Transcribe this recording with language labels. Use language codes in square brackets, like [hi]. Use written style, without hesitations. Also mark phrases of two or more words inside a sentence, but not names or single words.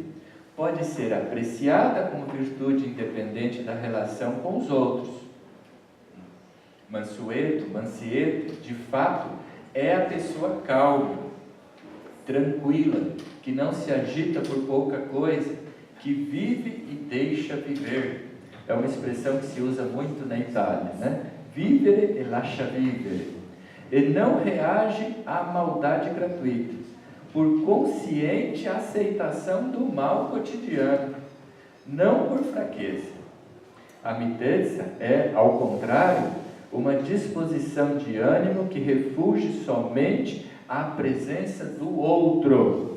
[pt] Pode ser apreciada como virtude independente da relação com os outros, Mansueto, Mansieto, de fato, é a pessoa calma, tranquila, que não se agita por pouca coisa, que vive e deixa viver. É uma expressão que se usa muito na Itália, né? [it] Vivere e lascia vivere. [pt] E não reage à maldade gratuita, por consciente aceitação do mal cotidiano, não por fraqueza. A mitezza é, ao contrário, uma disposição de ânimo que refugie somente à presença do outro.